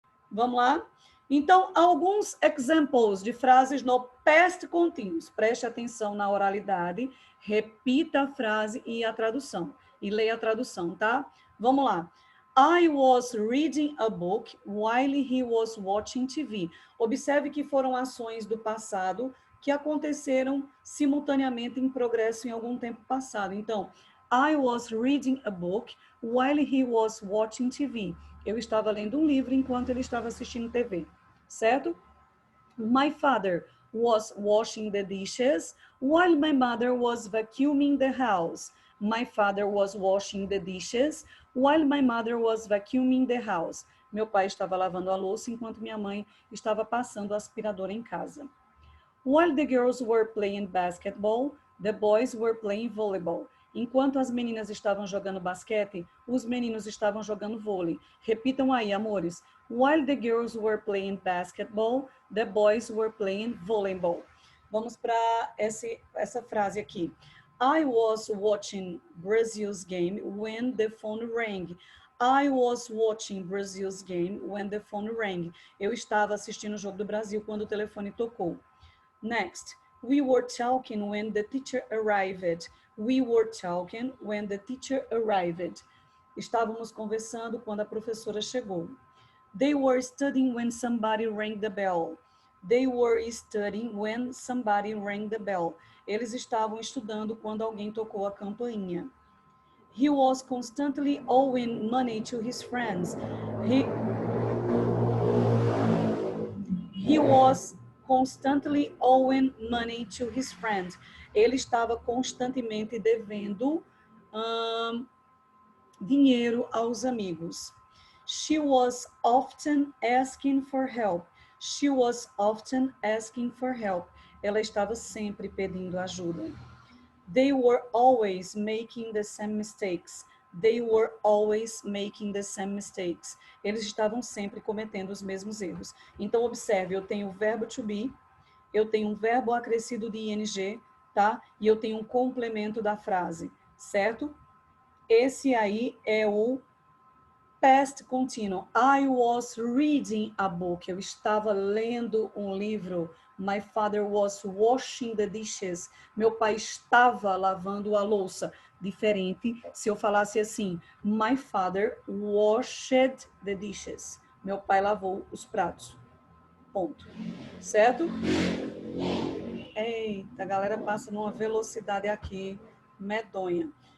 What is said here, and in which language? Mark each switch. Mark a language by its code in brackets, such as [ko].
[pt] Vamos lá? Então, alguns examples de frases no past continuous. Preste atenção na oralidade, repita a frase e a tradução. E leia a tradução, tá? Vamos lá. [en] I was reading a book while he was watching TV. [pt] Observe que foram ações do passado que aconteceram simultaneamente em progresso em algum tempo passado. [en] Então, I was reading a book while he was watching TV. [pt] Eu estava lendo um livro enquanto ele estava assistindo TV, certo? [en] My father was washing the dishes while my mother was vacuuming the house. My father was washing the dishes while my mother was vacuuming the house. [pt] Meu pai estava lavando a louça enquanto minha mãe estava passando o aspirador em casa. [en] While the girls were playing basketball, the boys were playing volleyball. [pt] Enquanto as meninas estavam jogando basquete, os meninos estavam jogando vôlei. Repitam aí, amores. [en] While the girls were playing basketball, the boys were playing volleyball. [pt] Vamos para essa frase aqui. [en] I was watching Brazil's game when the phone rang. I was watching Brazil's game when the phone rang. [pt] Eu estava assistindo o jogo do Brasil quando o telefone tocou. [en] Next, we were talking when the teacher arrived. We were talking when the teacher arrived. [pt] Estávamos conversando quando a professora chegou. [en] They were studying when somebody rang the bell. They were studying when somebody rang the bell. [pt] Eles estavam estudando quando alguém tocou a campainha. [en] He was constantly owing money to his friends. He was constantly owing money to his friends. [pt] Ele estava constantemente devendo dinheiro aos amigos. [en] She was often asking for help. She was often asking for help. [pt] Ela estava sempre pedindo ajuda. [en] They were always making the same mistakes. They were always making the same mistakes. [pt] Eles estavam sempre cometendo os mesmos erros. Então, observe, eu tenho o verbo to be, eu tenho um verbo acrescido de ing, tá? E eu tenho um complemento da frase, certo? Esse aí é o past continuous. [en] I was reading a book. [pt] Eu estava lendo um livro. [en] My father was washing the dishes. [pt] Meu pai estava lavando a louça. Diferente se eu falasse assim, [en] my father washed the dishes. [pt] Meu pai lavou os pratos. Ponto. Certo? Eita, a galera passa numa velocidade aqui medonha.